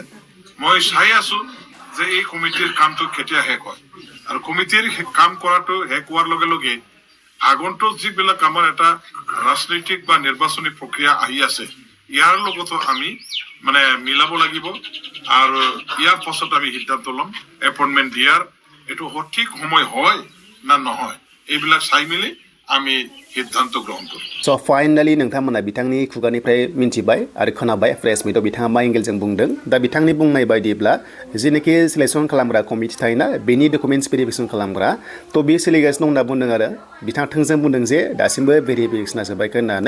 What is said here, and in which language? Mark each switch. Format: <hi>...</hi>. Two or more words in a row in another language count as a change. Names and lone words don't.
<as>মই চাই আছো যে এই কমিটিৰ কামটো কেতিয়া শেষ হয় আৰু কমিটিৰ কাম কৰাটো শেষ হোৱাৰ লগে লগে আগন্তুক যিবিলাক আমাৰ এটা ৰাজনৈতিক বা নিৰ্বাচনী প্ৰক্ৰিয়া আহি আছে ইয়াৰ লগতো আমি মানে মিলাব লাগিব আৰু ইয়াৰ পাছত আমি সিদ্ধান্ত ল'ম এপইণ্টমেণ্ট দিয়াৰ এইটো সঠিক সময় হয় না নহয় এইবিলাক চাই মেলি আমি সিদ্ধান্ত গ্রহণ করি।</as> <brx>स' फाइनालि नोंथांमोना बिथांनि खुगानिफ्राय मिन्थिबाय आरो खोनाबाय फ्रेश मिटआव बिथाङा मा एंगेलजों बुंदों। दा बिथांनि बुंनाय बायदिब्ला जेनाखि सिलेक्सन खालामग्रा कमिटि थायोना बेनि डकुमेन्ट्स भेरिफिकेसन खालामग्रा थ' बे सोलिगासिनो दं होनना बुंदों आरो बिथाङा थोंजों बुंदों जे दासिमबो भेरिफिकेसना जोब्बायखो होननानै।</brx>